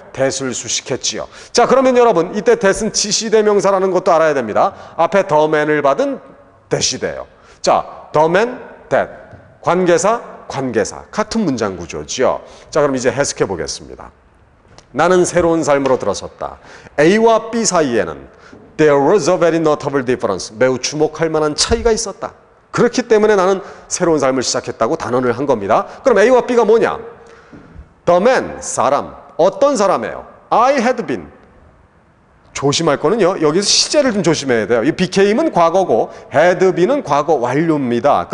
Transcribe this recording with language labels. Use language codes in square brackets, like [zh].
[ko] that을 수식했지요. 자, 그러면 여러분 이때 that은 지시대명사라는 것도 알아야 됩니다. 앞에 the man을 받은 that이 돼요. 자, the man, that. 관계사, 관계사. 같은 문장 구조죠. 자, 그럼 이제 해석해 보겠습니다. 나는 새로운 삶으로 들어섰다. A와 B 사이에는 [en] there was a very notable difference. [ko] 매우 주목할 만한 차이가 있었다. 그렇기 때문에 나는 새로운 삶을 시작했다고 단언을 한 겁니다. 그럼 A와 B가 뭐냐? The man, 사람. 어떤 사람이에요? [en] I had been. [ko] 조심할 거는요. 여기서 시제를 좀 조심해야 돼요. 이 became은 과거고 had been은 과거 완료입니다.